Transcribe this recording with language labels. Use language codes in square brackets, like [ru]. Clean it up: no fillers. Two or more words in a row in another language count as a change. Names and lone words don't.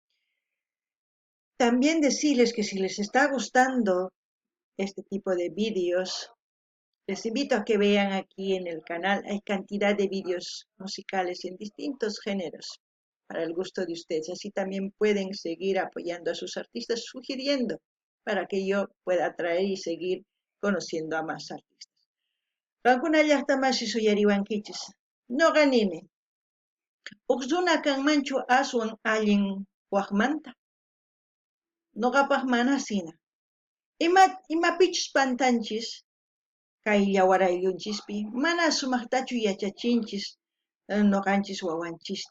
[es] También decirles que si les está gustando este tipo de vídeos, les invito a que vean aquí en el canal. Hay cantidad de vídeos musicales en distintos géneros para el gusto de ustedes. Así también pueden seguir apoyando a sus artistas, sugiriendo para que yo pueda atraer y seguir conociendo a más artistas. [qu] Kankuna llaqtamasi suyariwankichis. Noqanimi, uqsuna kanmanchu aswan allin waqmanta. Noqapaq mana sina. Imapichus pantanchis, kay yawarayllunchispi, mana sumaqtachu yachachinchis noqanchis wawanchista.